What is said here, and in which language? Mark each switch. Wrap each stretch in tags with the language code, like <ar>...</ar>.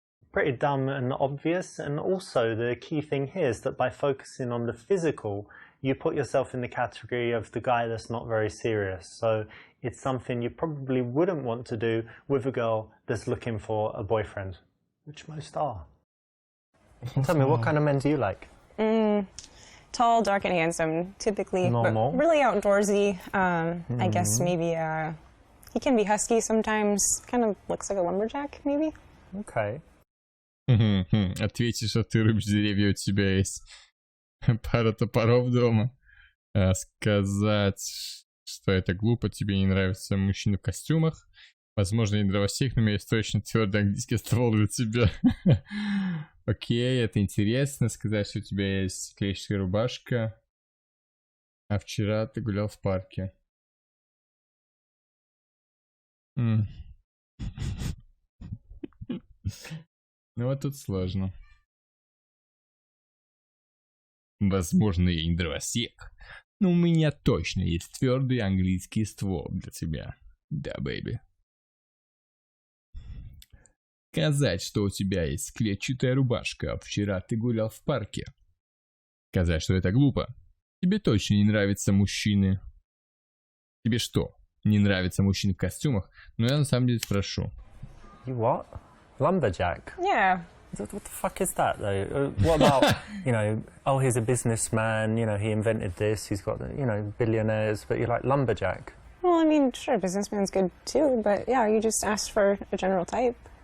<en>Pretty dumb and obvious, and also the key thing here is that by focusing on the physical, you put yourself in the category of the guy that's not very serious, so it's something you probably wouldn't want to do with a girl that's looking for a boyfriend, which most are. Tell me, what kind of men do you like? Tall, dark, and handsome, typically. Normal. But really outdoorsy. I guess maybe he can be husky sometimes. Kind of looks like a lumberjack, maybe. Okay.</en> <ru>Ответи, что ты рубишь деревья, у тебя есть пара топоров дома. Сказать, что это глупо, тебе не нравятся мужчины в костюмах. Возможно, не дровосек, но у меня есть точно твердый английский ствол для тебя. Окей, это интересно. Сказать, что у тебя есть клетчатая рубашка. А вчера ты гулял в парке. Ну вот тут сложно. Возможно, я не дровосек, но у меня точно есть твердый английский ствол для тебя. Да, бэйби. Сказать, что у тебя есть клетчатая рубашка, а вчера ты гулял в парке. Сказать, что это глупо. Тебе точно не нравятся мужчины. Тебе что, не нравятся мужчины в костюмах? Но я на самом деле спрошу.</ru> <en>You what? Lumberjack? Yeah. What the fuck is that, though? What about, you know, oh, he's a businessman, you know, he invented this, he's got, you know, billionaires, but you're like, lumberjack? Well, I mean, sure, businessman's good too, but yeah, you just asked for a general type.</en>